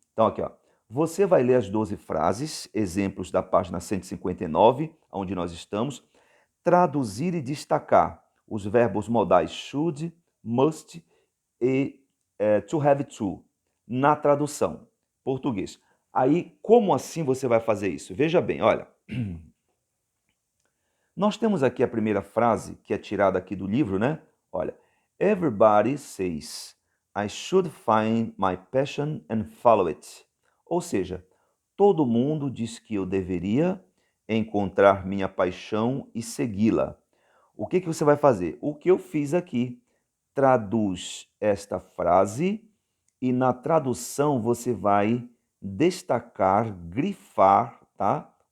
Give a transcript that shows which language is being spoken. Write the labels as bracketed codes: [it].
[pt] Então aqui, ó, você vai ler as 12 frases, exemplos da página 159, onde nós estamos, traduzir e destacar os verbos modais should, must e to have to na tradução português. Aí, como assim você vai fazer isso? Veja bem, olha. Nós temos aqui a primeira frase, que é tirada aqui do livro, né? Olha, [en] everybody says, I should find my passion and follow it. [pt] Ou seja, todo mundo diz que eu deveria encontrar minha paixão e segui-la. O que você vai fazer? O que eu fiz aqui, traduz esta frase e na tradução você vai destacar, grifar, tá?